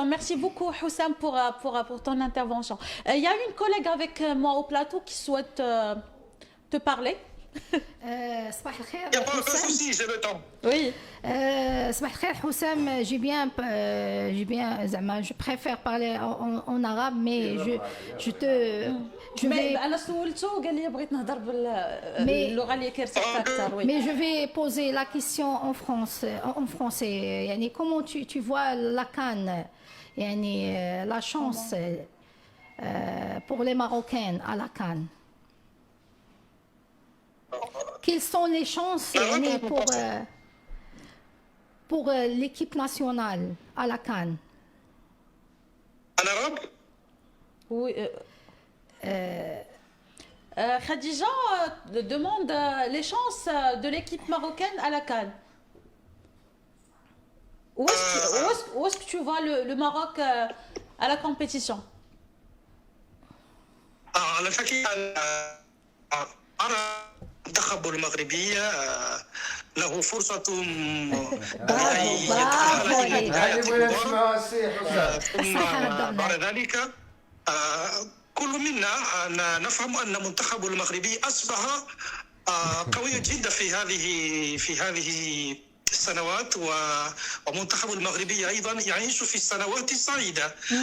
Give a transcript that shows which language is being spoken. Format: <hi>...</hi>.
<fr>Merci beaucoup, Houssam, pour ton intervention. Il y a une collègue avec moi au plateau qui souhaite te parler.</fr> <ar>صباح الخير</ar> <fr>Il n'y a pas de</fr> <ar>حسام.</ar> <fr>souci, j'ai le temps. Oui.</fr> <ar>صباح الخير حسام.</ar> <fr>J'ai bien زعما je préfère parler en arabe mais je vais</fr> <ar>انا سولته وقال لي بغيت نهضر باللغه اللي كيرتاح اكثر.</ar> <fr>وي. mais je vais poser la question en français. يعني comment tu vois la CAN يعني la chance pour les Marocains à la CAN. Quelles sont les chances يعني pour l'équipe nationale à la CAN. En arabe? Oui. Khadija demande les chances de l'équipe marocaine à la CAN. Où est-ce que tu vois le Maroc à la compétition?</fr> <ar>على الحقيقة أرى المنتخب المغربي له فرصة أن يتأهل ثم بعد ذلك كل منا نفهم أن المنتخب المغربي أصبح قوي جدا في هذه السنوات، والمنتخب المغربي أيضا يعيش في السنوات السعيدة.</ar>